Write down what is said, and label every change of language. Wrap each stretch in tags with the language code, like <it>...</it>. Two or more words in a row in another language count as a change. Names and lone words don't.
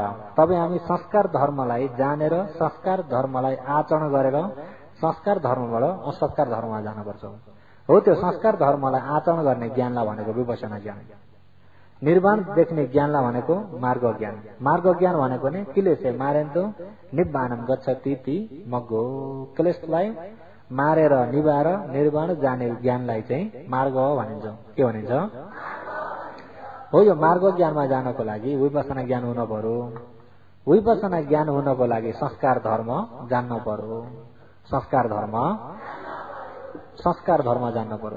<ne>तब हामी संस्कार धर्मलाई जानेर संस्कार धर्मलाई आचरण गरेर संस्कार धर्मबाट असंस्कार धर्ममा जानुपर्छ। हो त्यो संस्कार धर्मलाई आचरण गर्ने ज्ञानलाई भनेको विपश्यना ज्ञान। निर्वाण देख्ने ज्ञानलाई भनेको मार्ग ज्ञान। मार्ग ज्ञान भनेको नै</ne> <pi>क्लेशे मारेन्तो निब्बाणम गच्छति ति मग्गो।</pi> <ne>क्लेशलाई मारेर निभाएर निर्वाण जाने ज्ञानलाई चाहिँ मार्ग भनिन्छ। के भनिन्छ? हो यो मार्ग ज्ञानमा जानको लागि विपश्यना ज्ञान हुन पर्यो। विपश्यना ज्ञान हुनको लागि संस्कार धर्म जान्न पर्यो। संस्कार धर्म जान्न पर्यो।</ne>